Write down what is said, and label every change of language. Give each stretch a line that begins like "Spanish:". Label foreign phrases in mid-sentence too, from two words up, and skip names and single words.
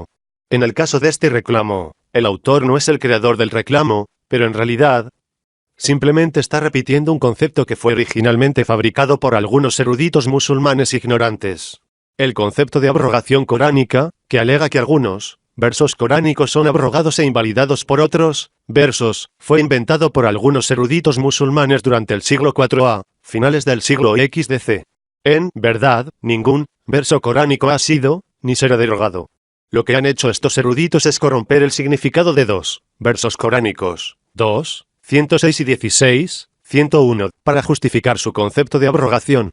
Spanish: En el caso de este reclamo, el autor no es el creador del reclamo, pero en realidad, simplemente está repitiendo un concepto que fue originalmente fabricado por algunos eruditos musulmanes ignorantes. El concepto de abrogación coránica, que alega que algunos versos coránicos son abrogados e invalidados por otros versos, fue inventado por algunos eruditos musulmanes durante el siglo IV a finales del siglo XDC. En verdad, ningún verso coránico ha sido, ni será derogado. Lo que han hecho estos eruditos es corromper el significado de dos versos coránicos, 2, 106 y 16, 101, para justificar su concepto de abrogación.